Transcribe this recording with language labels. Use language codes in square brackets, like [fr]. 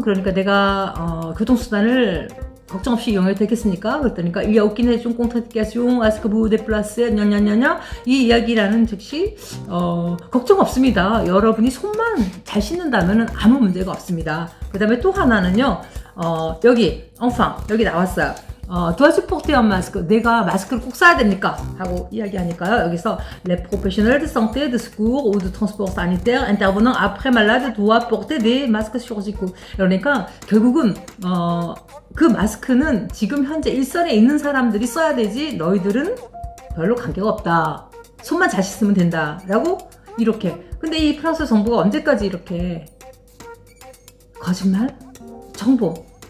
[ko] 그러니까 내가 교통수단을 걱정 없이 이용해도 되겠습니까? 그랬더니까 [fr] il y a aucune raison contre-indication à ce que vous vous déplacez, [ko] 냐냐냐냐, 이 이야기라는 즉시 걱정 없습니다. 여러분이 손만 잘 씻는다면 아무 문제가 없습니다. 그 다음에 또 하나는요, 여기 enfin 여기 나왔어요. [fr] dois-tu porter un masque? [ko] 내가 마스크를 꼭 써야 됩니까? 하고 이야기하니까요. 여기서 [fr] les professionnels de santé, de secours ou de transport sanitaire intervenant après malade doivent porter des masques chirurgicaux. [ko] 그러니까 결국은 그 마스크는 지금 현재 일선에 있는 사람들이 써야 되지 너희들은 별로 관계가 없다. 손만 잘 씻으면 된다. 라고 이렇게. 근데 이 프랑스 정부가 언제까지 이렇게 거짓말? 정보.